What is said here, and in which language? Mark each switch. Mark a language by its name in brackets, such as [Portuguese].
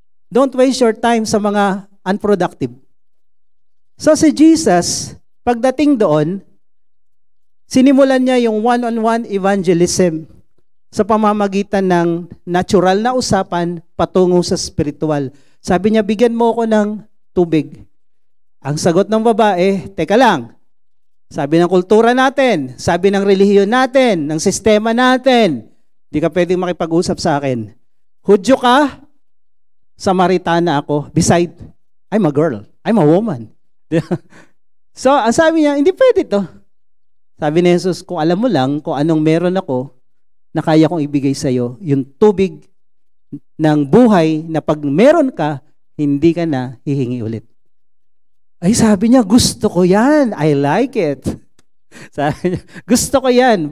[English] Don't waste your time [Filipino] sa mga unproductive. So si Jesus, pagdating doon, sinimulan niya yung one-on-one evangelism sa pamamagitan ng natural na usapan patungo sa spiritual. Sabi niya, bigyan mo ako ng tubig. Ang sagot ng babae, teka lang. Sabi ng kultura natin, sabi ng relihiyon natin, ng sistema natin, di ka pwedeng makipag-usap sa akin. Hudyo ka, Samaritana ako, [English] beside, I'm a girl, I'm a woman. [Filipino] So, ang sabi niya, hindi pwede to. Sabi ni Jesus, kung alam mo lang kung anong meron ako na kaya kong ibigay sa iyo, yung tubig ng buhay na pag meron ka, hindi ka na hihingi ulit. Ay, sabi niya, gusto ko yan. [English] I like it. [Filipino] Sabi niya, gusto ko yan.